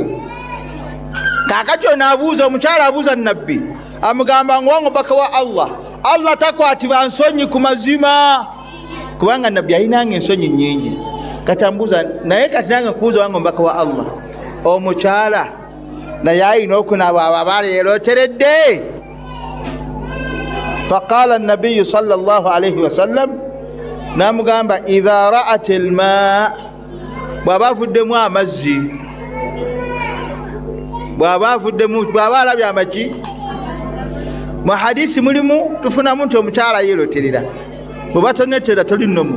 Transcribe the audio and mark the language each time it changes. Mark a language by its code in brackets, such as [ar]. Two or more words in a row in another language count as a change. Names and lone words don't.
[lg] Kakati onaabuuza omukyala abuuza nabbi amugamba ngwango baka wa Allah takwatibwa nsonyi ku mazima kubanga nabbi ayinanga ensonyi nnyingi. Katambuuza naye kati nange nkubuuza wange baka wa Allah omukyala naye ayina okunaaba ababaala yeroteredde? [ar] فقال النبي صلى الله عليه وسلم namugamba إذا رأت الماء' [lg] bw'aba avuddemu amazzi bw'aba alabye amaki. Mu hadisi mulimu tufunamu nti omukyala yeroterera bw'oba tonetera toli nnomu.